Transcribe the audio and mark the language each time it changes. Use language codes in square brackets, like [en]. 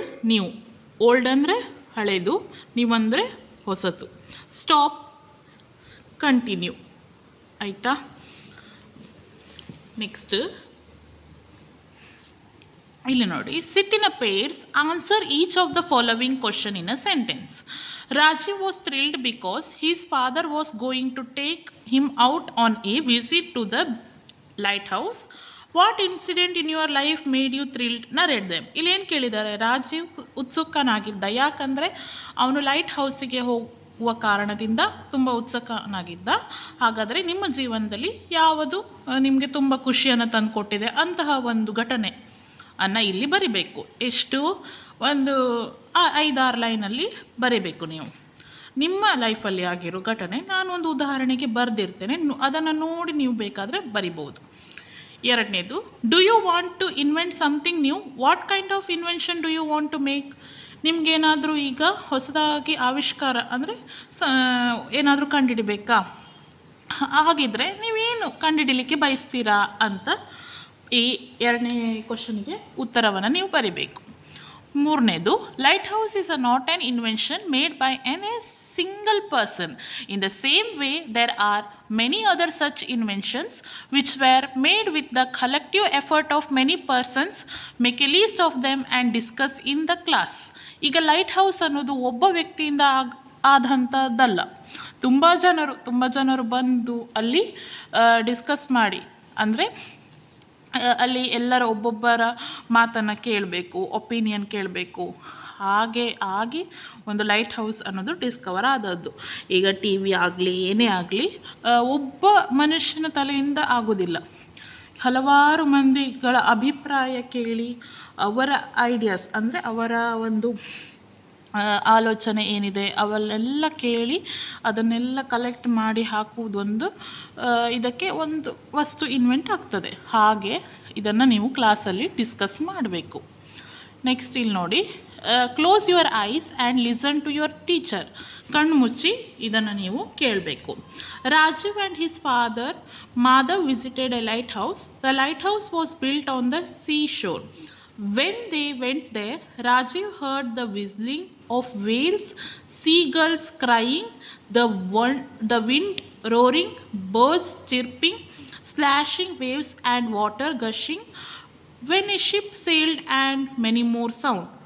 [kn] New, old ಅಂದರೆ ಹಳೆಯದು, new ಅಂದರೆ ಹೊಸತು. Stop, continue. ಆಯಿತಾ? [en] next [kn] ಇಲ್ಲಿ ನೋಡಿ, [en] Sit in a pairs, answer each of the following question in a sentence. Rajiv was thrilled because his father was going to take him out on a visit to the lighthouse. What incident in your life made you thrilled narrate them. [kn] ಇಲ್ಲೇನು ಕೇಳಿದ್ದಾರೆ, ರಾಜೀವ್ ಉತ್ಸುಕನಾಗಿದ್ದ, ಯಾಕಂದರೆ ಅವನು light ಹೌಸಿಗೆ ಹೋಗುವ ಕಾರಣದಿಂದ ತುಂಬ ಉತ್ಸುಕನಾಗಿದ್ದ. ಹಾಗಾದರೆ ನಿಮ್ಮ ಜೀವನದಲ್ಲಿ ಯಾವುದು ನಿಮಗೆ ತುಂಬ ಖುಷಿಯನ್ನು ತಂದುಕೊಟ್ಟಿದೆ ಅಂತಹ ಒಂದು ಘಟನೆ ಅನ್ನು ಇಲ್ಲಿ ಬರಿಬೇಕು. ಎಷ್ಟು, ಒಂದು 5-6 ಲೈನಲ್ಲಿ ಬರಿಬೇಕು ನೀವು. ನಿಮ್ಮ ಲೈಫಲ್ಲಿ ಆಗಿರೋ ಘಟನೆ ನಾನು ಒಂದು ಉದಾಹರಣೆಗೆ ಬರೆದಿರ್ತೇನೆ, ಅದನ್ನು ನೋಡಿ ನೀವು ಬೇಕಾದರೆ ಬರಿಬೋದು. ಎರಡನೇದು, [en] Do you want to invent something new, what kind of invention do you want to make. [kn] ನಿಮಗೇನಾದರೂ ಈಗ ಹೊಸದಾಗಿ ಆವಿಷ್ಕಾರ ಅಂದರೆ ಏನಾದರೂ ಕಂಡುಹಿಡಿಬೇಕಾ, ಹಾಗಿದ್ರೆ ನೀವೇನು ಕಂಡುಹಿಡಿಲಿಕ್ಕೆ ಬಯಸ್ತೀರಾ ಅಂತ ಈ ಎರಡನೇ ಕ್ವಶನಿಗೆ ಉತ್ತರವನ್ನು ನೀವು ಬರಿಬೇಕು. ಮೂರನೇದು, [en] Lighthouse is not an invention made by a single person. In the same way, there are many other such inventions which were made with the collective effort of many persons. Make a list of them and discuss in the class. [kn] ಈಗ light house ಅನ್ನೋದು ಒಬ್ಬ ವ್ಯಕ್ತಿಯಿಂದ ಆದಂಥದ್ದಲ್ಲ. ತುಂಬ ಜನರು ಬಂದು ಅಲ್ಲಿ discuss ಮಾಡಿ, ಅಂದರೆ ಅಲ್ಲಿ ಎಲ್ಲರ ಒಬ್ಬೊಬ್ಬರ ಮಾತನ್ನು ಕೇಳಬೇಕು, ಒಪಿನಿಯನ್ ಕೇಳಬೇಕು, ಆಗಿ ಒಂದು ಲೈಟ್ ಹೌಸ್ ಅನ್ನೋದು ಡಿಸ್ಕವರ್ ಆದದ್ದು. ಈಗ ಟಿ ವಿ ಆಗಲಿ ಏನೇ ಆಗಲಿ ಒಬ್ಬ ಮನುಷ್ಯನ ತಲೆಯಿಂದ ಆಗೋದಿಲ್ಲ. ಹಲವಾರು ಮಂದಿಗಳ ಅಭಿಪ್ರಾಯ ಕೇಳಿ, ಅವರ ಐಡಿಯಾಸ್ ಅಂದರೆ ಅವರ ಒಂದು ಆಲೋಚನೆ ಏನಿದೆ ಅವನ್ನೆಲ್ಲ ಕೇಳಿ ಅದನ್ನೆಲ್ಲ ಕಲೆಕ್ಟ್ ಮಾಡಿ ಹಾಕುವುದೊಂದು ಇದಕ್ಕೆ ಒಂದು ವಸ್ತು ಇನ್ವೆಂಟ್ ಆಗ್ತದೆ. ಹಾಗೆ ಇದನ್ನು ನೀವು ಕ್ಲಾಸಲ್ಲಿ ಡಿಸ್ಕಸ್ ಮಾಡಬೇಕು. [en] next [kn] ಇಲ್ಲಿ ನೋಡಿ, [en] Close your eyes and listen to your teacher. [kn] ಕಣ್ಣು ಮುಚ್ಚಿ ಇದನ್ನು ನೀವು ಕೇಳಬೇಕು. [en] Rajiv and his father Madhav visited a lighthouse. The lighthouse was built on the seashore. When they went there, Rajiv heard the whistling of whales, seagulls crying, the wind roaring, birds chirping, splashing waves and water gushing when a ship sailed, and many more sound.